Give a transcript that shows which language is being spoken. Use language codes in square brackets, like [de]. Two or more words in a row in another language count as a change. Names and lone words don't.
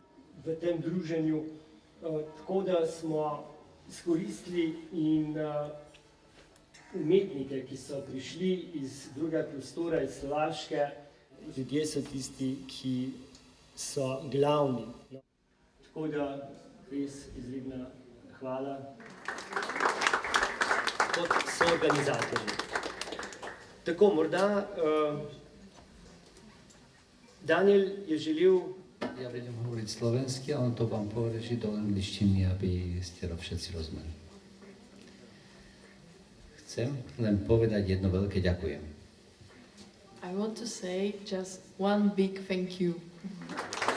[sl] V tem druženju, tako da smo izkoristili in umetnike, ki so prišli iz drugega prostora, iz Slovaške, ljudje so tisti, ki so glavni. Tako da res izredna hvala. Kot so organizatorji. Tako, morda Daniel je želel... [sk] Ja budem hovoriť slovensky, a on to vám poreží do angličtiny, aby ste to všetci rozumeli. Chcem len povedať jedno veľké ďakujem. [en] I want to say just one big thank you.